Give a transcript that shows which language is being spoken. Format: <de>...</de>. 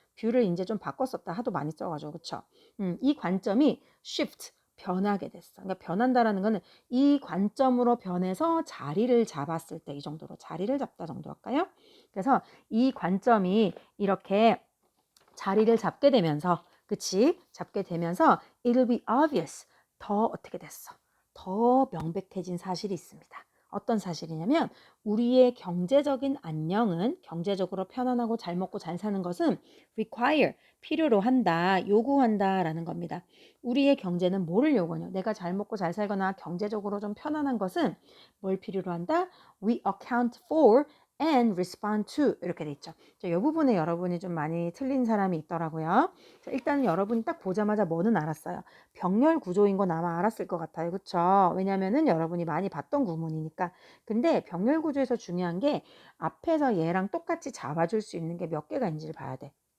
<ko>뷰를 이제 좀 바꿨었다 하도 많이 써가지고 그쵸? 이 관점이 shift 변하게 됐어. 그러니까 변한다라는 거는 이 관점으로 변해서 자리를 잡았을 때 이 정도로 자리를 잡다 정도 할까요? 그래서 이 관점이 이렇게 자리를 잡게 되면서 그치? 잡게 되면서</ko> <en>it'll be obvious.</en> <ko>더 어떻게 됐어? 더 명백해진 사실이 있습니다. 어떤 사실이냐면 우리의 경제적인 안녕은 경제적으로 편안하고 잘 먹고 잘 사는 것은 require 필요로 한다, 요구한다라는 겁니다. 우리의 경제는 뭐를 요구하냐? 내가 잘 먹고 잘 살거나 경제적으로 좀 편안한 것은 뭘 필요로 한다?</ko> <en>We account for and respond to</en> <ko>이렇게 돼 있죠. 자, 이 부분에 여러분이 좀 많이 틀린 사람이 있더라고요. 자, 일단 여러분이 딱 보자마자 뭐는 알았어요. 병렬 구조인 건 아마 알았을 것 같아요. 그쵸? 왜냐면은 여러분이 많이 봤던 구문이니까. 근데 병렬 구조에서 중요한 게 앞에서 얘랑 똑같이 잡아줄 수 있는 게 몇 개가 있는지를 봐야 돼.</ko>